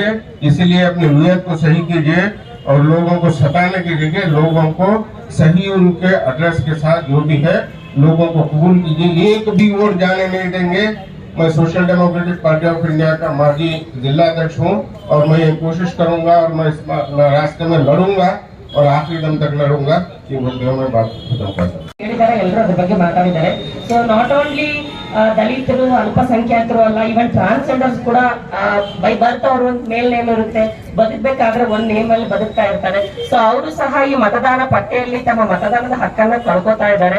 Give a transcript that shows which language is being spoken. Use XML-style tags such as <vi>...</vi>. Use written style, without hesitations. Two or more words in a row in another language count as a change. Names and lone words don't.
<hi>इसीलिए अपनी नीयत को सही कीजिए और लोगों को सताने की जगह लोगों को सही उनके एड्रेस के साथ जो भी है लोगों को कबूल कीजिए. एक भी वोट जाने नहीं देंगे. मैं सोशल डेमोक्रेटिक पार्टी ऑफ इंडिया का माजी जिला अध्यक्ष हूँ और मैं ये कोशिश करूंगा और मैं इस रास्ते में लड़ूंगा और आखिरी दम तक लड़ूंगा. ये बोलते हुए मैं बात खत्म करता हूँ.</hi> <kn>ಎಲ್ಲರೂ ಅದ್ರ ಬಗ್ಗೆ ಮಾತಾಡಿದ್ದಾರೆ.</kn> <en>so not only</en> <kn>ದಲಿತರು, ಅಲ್ಪಸಂಖ್ಯಾತರು ಅಲ್ಲ,</kn> <en>even transgenders</en> <kn>ಕೂಡ</kn> <en>by birth</en> <kn>ಅವ್ರ ಒಂದು</kn> <en>male name</en> <kn>ಇರುತ್ತೆ, ಬದುಕಬೇಕಾದ್ರೆ ಒಂದ್ ನೇಮ್ ಅಲ್ಲಿ ಬದುಕ್ತಾ ಇರ್ತಾರೆ. ಸೊ ಅವರು ಸಹ ಈ ಮತದಾನ ಪಟ್ಟಿಯಲ್ಲಿ ತಮ್ಮ ಮತದಾನದ ಹಕ್ಕನ್ನ ಕಳ್ಕೊತಾ ಇದ್ದಾರೆ.</kn>